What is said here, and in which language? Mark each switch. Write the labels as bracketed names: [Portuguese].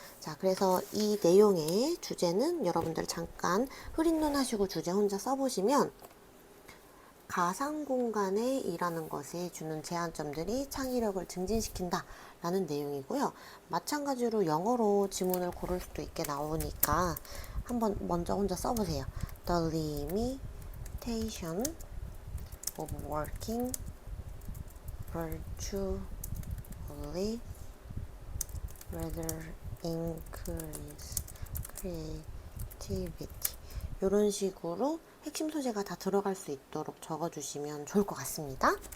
[Korean] 자, 그래서 이 내용의 주제는 여러분들 잠깐 흐린 눈 하시고 주제 혼자 써보시면 가상 공간에 일하는 것에 주는 제한점들이 창의력을 증진시킨다 라는 내용이고요. 마찬가지로 영어로 지문을 고를 수도 있게 나오니까 한번 먼저 혼자 써보세요. The limitation [English] of working virtually rather increase creativity. [Korean] 이런 식으로 핵심 소재가 다 들어갈 수 있도록 적어주시면 좋을 것 같습니다.